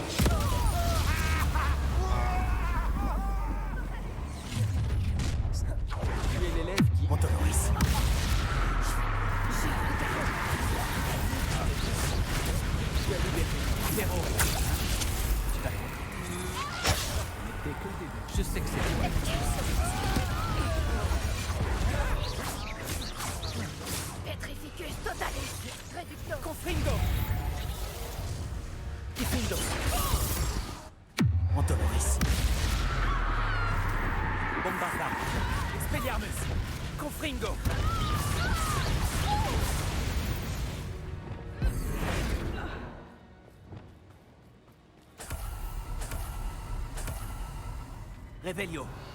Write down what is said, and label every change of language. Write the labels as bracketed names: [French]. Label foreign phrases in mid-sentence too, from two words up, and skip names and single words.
[French] Tu es l'élève qui... Ontoloris. Tu as libéré. Zéro. Tu l'as compris. Ce n'était que le début. Je sais que c'est... Petrificus totalis. Réducto. Confringo. Kifindo. Ontoloris. Bombarda. Expelliarmus. Confringo. Revelio.